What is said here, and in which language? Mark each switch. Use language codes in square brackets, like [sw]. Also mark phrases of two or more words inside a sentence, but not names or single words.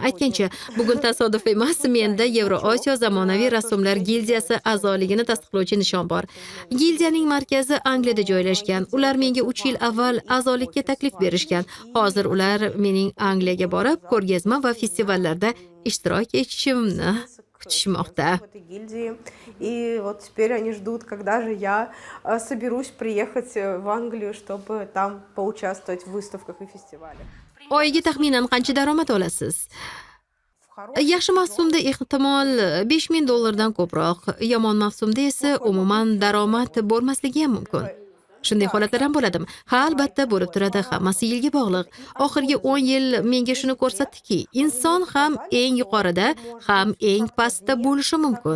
[uz] Aytgancha, bugun tasodif emas, menda Yevroosiyo zamonaviy rassomlar gildiyasi a'zoligini tasdiqlovchi nishon bor. Gildiyaning markazi Angliyada joylashgan. Ular menga 3 yil avval a'zolikka taklif berishgan. Hozir ular mening Angliyaga borib, ko'rgazma va festivallarda ishtirok etishimni kutishmoqda. [ru] И вот теперь они ждут, когда же я соберусь приехать в Англию, чтобы там поучаствовать в выставках и фестивалях. [uz] Oyiga taxminan qancha daromad olasiz? Yaxshi mavsumda ehtimol $5000 ko'proq, yomon mavsumda esa umuman daromad bo'lmasligi ham mumkin. Shunday holatlar ham bo'ladimi? Ha, albatta bo'lib turadi, hammasi yilga bog'liq. Oxirgi 10 yil menga shuni ko'rsatdiki, inson ham eng yuqorida, ham eng pastda bo'lishi mumkin.